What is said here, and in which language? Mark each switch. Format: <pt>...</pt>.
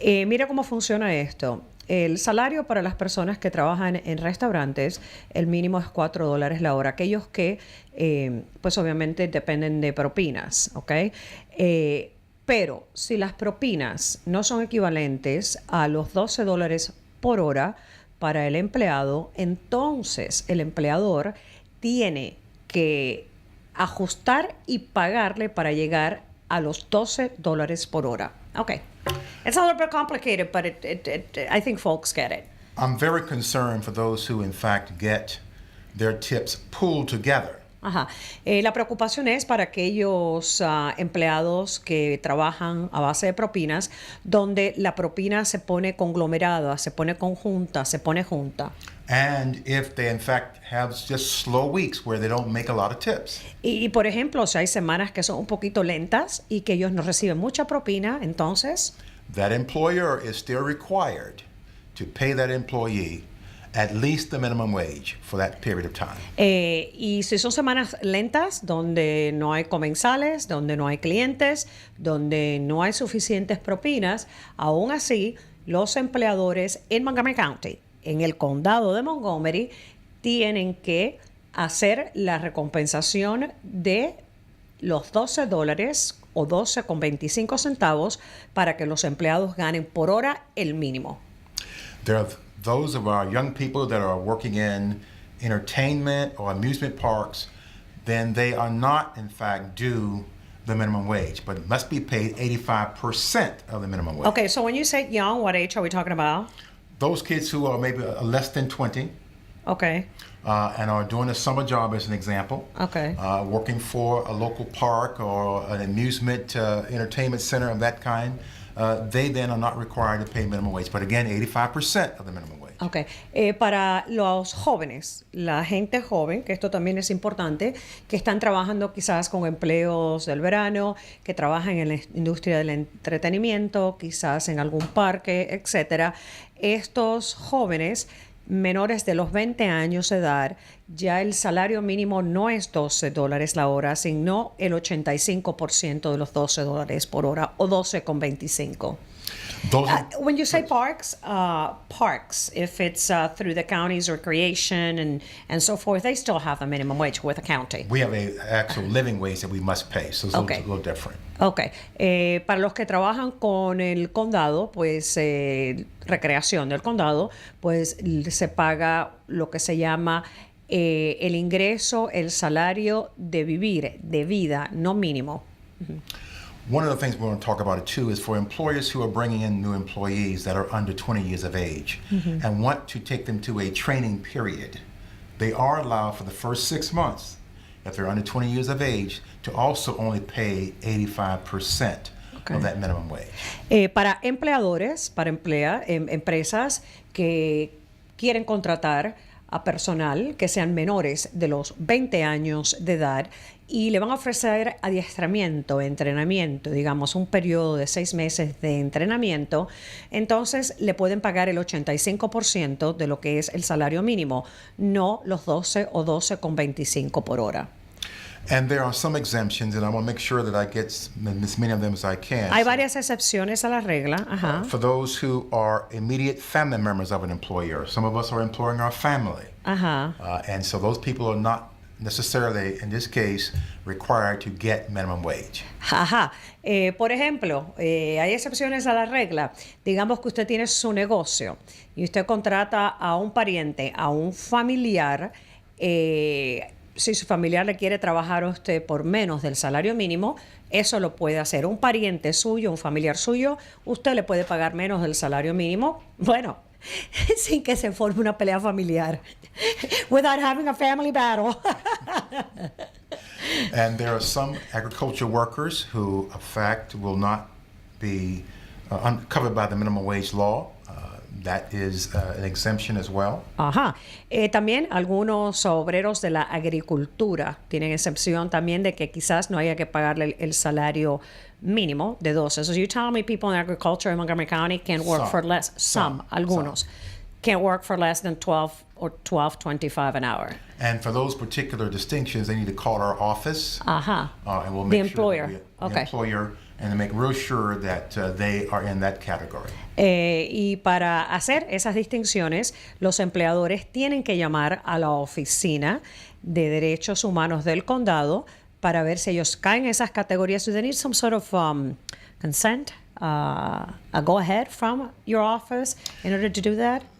<es>Mira cómo funciona esto. El salario para las personas que trabajan en restaurantes, el mínimo es $4 la hora. Aquellos que, pues obviamente dependen de propinas, ¿ok? Pero si las propinas no son equivalentes a los $12 por hora para el empleado, entonces el empleador tiene que ajustar y pagarle para llegar a los $12 por hora.</es> <en>Okay. It's a little bit complicated, but I think folks get it. I'm very concerned for those who, in fact, get their tips pooled together.</en> <es>Ajá. La preocupación es para aquellos empleados que trabajan a base de propinas, donde la propina se pone conglomerada, se pone conjunta, se pone junta.</es> <en>And if they, in fact, have just slow weeks where they don't make a lot of tips.</en> <es>Y por ejemplo, si hay semanas que son un poquito lentas y que ellos no reciben mucha propina, entonces</es> <en>That employer is still required to pay that employee at least the minimum wage for that period of time.</en> <es>Y si son semanas lentas, donde no hay comensales, donde no hay clientes, donde no hay suficientes propinas, aún así, los empleadores en Montgomery County, en el condado de Montgomery, tienen que hacer la recompensación de los $12 o 12,25 centavos para que los empleados ganen por hora el mínimo.</es> <en>There are those of our young people that are working in entertainment or amusement parks, then they are not, in fact, due the minimum wage, but must be paid 85% of the minimum wage. Okay, so when you say young, what age are we talking about? Those kids who are maybe less than 20 Okay, and are doing a summer job, as an example, okay. working for a local park or an amusement entertainment center of that kind, they then are not required to pay minimum wage. But again, 85% of the minimum wage. Okay.</en> <es>Para los jóvenes, la gente joven, que esto también es importante, que están trabajando quizás con empleos del verano, que trabajan en la industria del entretenimiento, quizás en algún parque, etcétera. Estos jóvenes menores de los 20 años de edad, ya el salario mínimo no es $12 la hora, sino el 85% de los $12 por hora o 12,25.</es> <en>When you say parks, if it's through the county's recreation and so forth, they still have a minimum wage with the county. We have an actual living wage that we must pay, so it's Okay. a little different. Ok.</en> <es>Para los que trabajan con el condado, pues recreación del condado, pues se paga lo que se llama el ingreso, el salario de vivir, de vida, no mínimo.</es> <en>One of the things we want to talk about it too is for employers who are bringing in new employees that are under 20 years of age and want to take them to a training period. They are allowed for the first 6 months, if they're under 20 years of age, to also only pay 85% Okay. of that minimum wage.</en> <es>Para empleadores, para empresas que quieren contratar a personal que sean menores de los 20 años de edad y le van a ofrecer adiestramiento, entrenamiento, digamos un periodo de 6 meses de entrenamiento, entonces le pueden pagar el 85% de lo que es el salario mínimo, no los 12 o 12,25 por hora.</es> <en>And there are some exemptions, and I want to make sure that I get as many of them as I can.</en> <es>Hay</es> <en>So,</en> <es>varias excepciones a la regla. Ajá.</es> <en>for those who are immediate family members of an employer, some of us are employing our family.</en> <es>Ajá.</es> <en>And so those people are not necessarily, in this case, required to get minimum wage.</en> <es>Ajá. Por ejemplo, hay excepciones a la regla. Digamos que usted tiene su negocio y usted contrata a un pariente, a un familiar. si su familiar le quiere trabajar a usted por menos del salario mínimo, eso lo puede hacer. Un pariente suyo, un familiar suyo, usted le puede pagar menos del salario mínimo, bueno, sin que se forme una pelea familiar.</es> <en>Without having a family battle. And there are some agriculture workers who, in fact, will not be covered by the minimum wage law. That is an exemption as well.</en> <es>Ajá. También algunos obreros de la agricultura tienen excepción también de que quizás no haya que pagarle el salario mínimo de 12.</es> <en>So you tell me people in agriculture in Montgomery County can work for less.</en> <es>Algunos.</es> <en>Can't work for less than 12 or $12.25 an hour. And for those particular distinctions, they need to call our office.</en> <es>Ajá.</es> <en>And we'll make The employer. Sure Okay. The employer, and to make real sure that they are in that category.</en> <es>Y para hacer esas distinciones, los empleadores tienen que llamar a la oficina de derechos humanos del condado para ver si ellos caen en esas categorías.</es> <en>Do they need some sort of consent, a go-ahead from your office in order to do that?</en>